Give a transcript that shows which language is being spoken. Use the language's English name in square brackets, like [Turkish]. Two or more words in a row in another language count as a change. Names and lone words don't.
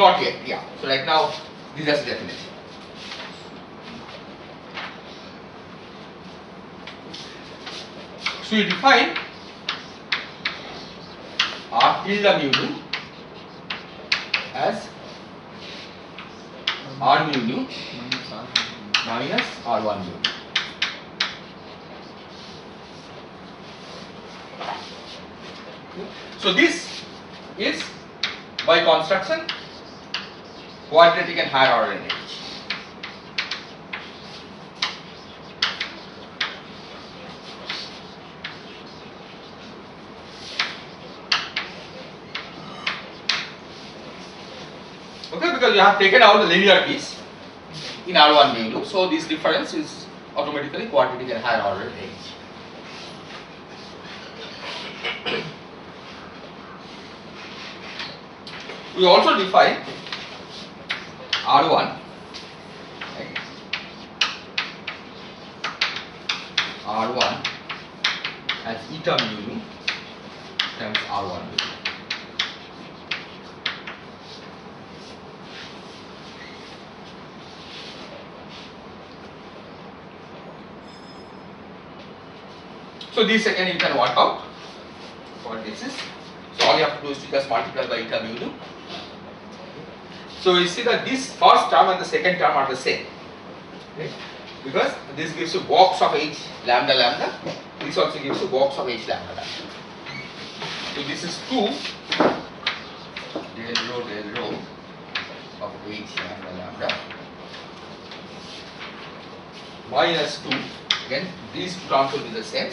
[English] Not yet, yeah. So right now this is the definition. So we define R tilde mu nu as R mu nu Minus R. minus R1 mu nu. So this is by construction quadratic and higher order in H. Okay, because you have taken out the linear piece in R1 mu nu, so this difference is automatically quadratic and higher order in H. We also define R1 as eta mu nu times R1 mu nu. So this again you can work out what this is. So all you have to do is to just multiply by eta mu nu. So you see that this first term and the second term are the same, right? Because this gives you box of H lambda lambda, this also gives you box of H lambda lambda. So this is 2 del rho of H lambda lambda minus 2, again these two terms will be the same.